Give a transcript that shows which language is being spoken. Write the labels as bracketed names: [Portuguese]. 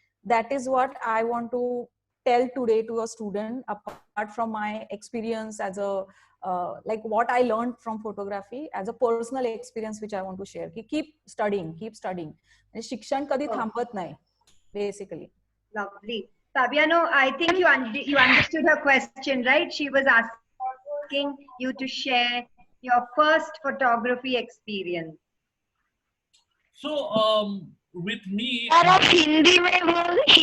[English] That is what I want to tell today to a student, apart from my experience as a like what I learned from photography as a personal experience which I want to share. Ki keep studying. [Marathi] And शिक्षण कधी थांबत नाही basically. [English] Lovely. Fabiano, I think you understood her question, right? She was asking you to share your first photography experience. So with me, [Hindi] sir आप हिंदी में बोल